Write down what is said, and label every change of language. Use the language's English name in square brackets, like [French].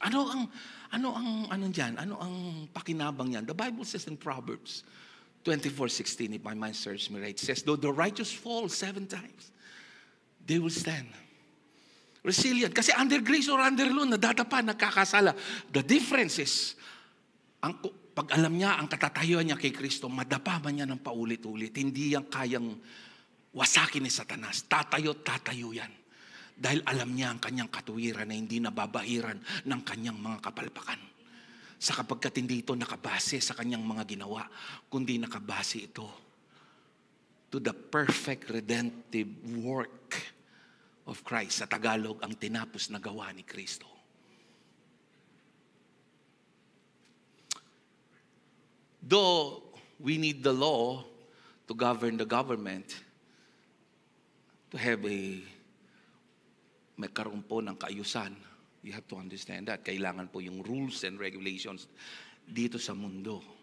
[Filipino] Ano ang pakinabang niyan? [English] The Bible says in Proverbs 24:16, if my mind serves me right, says, though the righteous fall 7 times, they will stand. Resilient. [Filipino] Kasi [English] under grace or under law, [Filipino] nadadapa, nagkakasala. [English] The difference is, [Filipino] pag alam niya ang katatayuan niya kay Kristo, madapa man niya ng paulit-ulit. Hindi yan kayang wasakin ni Satanas. Tatayo yan. Dahil alam niya ang kanyang katuwiran na hindi nababahiran ng kanyang mga kapalpakan. Sapagkat hindi ito nakabase sa kanyang mga ginawa, kundi nakabase ito [English] to the perfect redemptive work of Christ. [Filipino] Sa Tagalog, ang tinapos na gawa ni Kristo. [English] Though we need the law to govern the government, to have [Filipino] may karoon po ng kaayusan. [English] You have to understand that. [Filipino] Kailangan po yung [English] rules and regulations [Filipino] dito sa mundo.